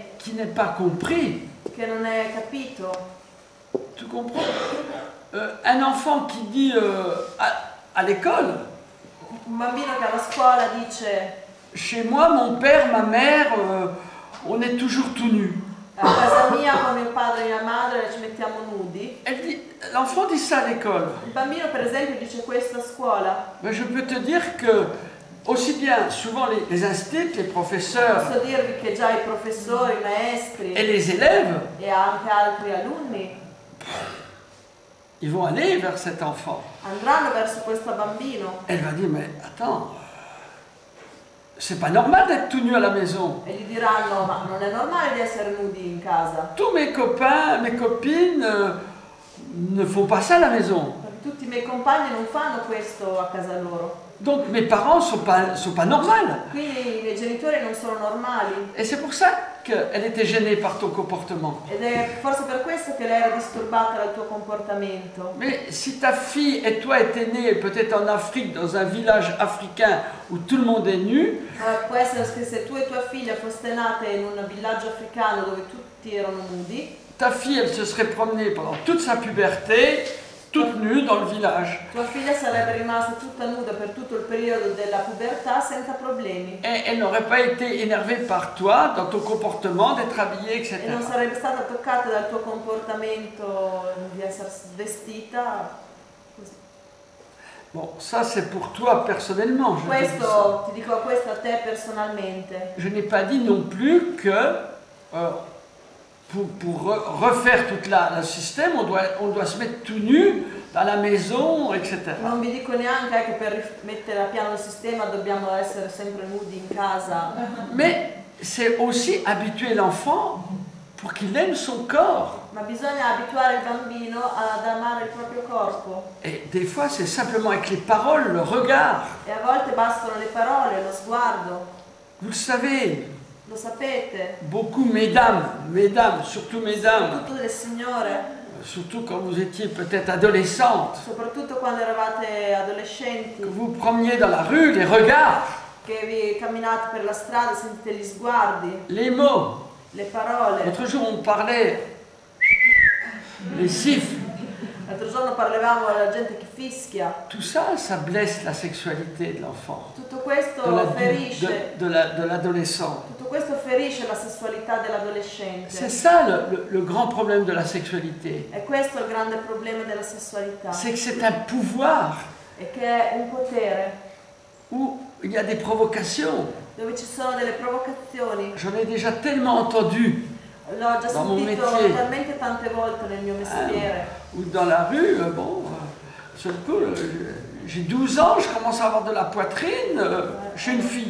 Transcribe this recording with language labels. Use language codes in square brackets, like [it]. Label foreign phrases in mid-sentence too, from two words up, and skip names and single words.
[fr] qui n'est pas compris. [it] che non è capito. [fr] Tu comprends? Un enfant qui dit à l'école, [it] Un bambino che alla scuola dice: [fr] chez moi, mon père, ma mère, on est toujours tout nu. [it] a casa mia con mio padre e mia madre ci mettiamo nudi. [fr] L'enfant dit ça à l'école. [it] Il bambino per esempio dice questo a scuola. [fr] Mais je peux te dire que, aussi bien souvent les instituts, les professeurs [it] Posso dirvi che già i professori, i maestri [fr] et les élèves, [it] e anche altri alunni [fr] ils vont aller vers cet enfant. [it] andranno verso questo bambino [fr] Elle va dire, mais attends, c'est pas normal d'être tout nu à la maison. [it] e gli diranno: ma non è normale di essere nudi in casa, [fr] Tous mes copains, mes copines ne font pas ça à la maison. [it] perché tutti i miei compagni non fanno questo a casa loro, [fr] Donc mes parents sont pas normaux. [it] quindi i miei genitori non sono normali. [fr] Et c'est pour ça qu'elle était gênée par ton comportement. [it] Ed è forse per questo che lei era disturbata dal tuo comportamento. [fr] Mais si ta fille et toi étaient nés peut-être en Afrique, dans un village africain où tout le monde est nu, [it] Può essere che se tu e tua figlia foste nate in un villaggio africano dove tutti erano nudi, [fr] ta fille, elle se serait promenée pendant toute sa puberté, toute nue dans le village. [it] tua figlia sarebbe rimasta tutta nuda per tutto il periodo della pubertà senza problemi. [fr] Et elle n'aurait pas été énervée par toi, dans ton comportement, d'être habillée, etc. [it] E non sarebbe stata toccata dal tuo comportamento di essere vestita così. [fr] Bon, ça c'est pour toi personnellement, je te dis ça. [it] Questo, ti dico questo a te personalmente. [fr] Je n'ai pas dit non plus que pour refaire tout le système, on doit se mettre tout nu dans la maison, etc. [it] Non vi dico neanche che per mettere a piano il sistema dobbiamo essere sempre nudi in casa. [fr] Mais c'est aussi habituer l'enfant pour qu'il aime son corps. [it] Ma bisogna abituare il bambino ad amare il proprio corpo. [fr] Et des fois, c'est simplement avec les paroles, le regard. [it] E a volte bastano le parole, lo sguardo. [fr] Vous le savez, [it] Lo sapete? [fr] beaucoup mesdames, surtout mesdames, [it] Soprattutto le signore, [fr] surtout quand vous étiez peut-être adolescentes, [it] soprattutto quando eravate adolescenti, [fr] que vous promeniez dans la rue, les regards, [it] che vi camminate per la strada, sentite gli sguardi, [fr] les mots. [it] le parole. [fr] L'autre jour, on parlait les siffles. [it] L'altro giorno parlavamo della gente che fischia. [fr] Tout ça, ça blesse la sexualité de l'enfant, [it] Tutto questo ferisce, [fr] de l'adolescent. [it] tutto questo ferisce la sessualità [fr] C'est [it] dell'adolescente. [fr] ça le grand problème de la sexualité. [it] E questo è il grande problema della sessualità. [fr] C'est que c'est un pouvoir [it] È che è un potere [fr] où il y a des provocations. [it] dove ci sono delle provocazioni. [fr] J'en ai déjà tellement entendu. [it] L'ho già [fr] Dans mon [it] sentito [fr] métier. [it] talmente tante volte nel mio mestiere. [fr] Ou dans la rue, seul coup, j'ai 12 ans, je commence à avoir de la poitrine, je suis une fille.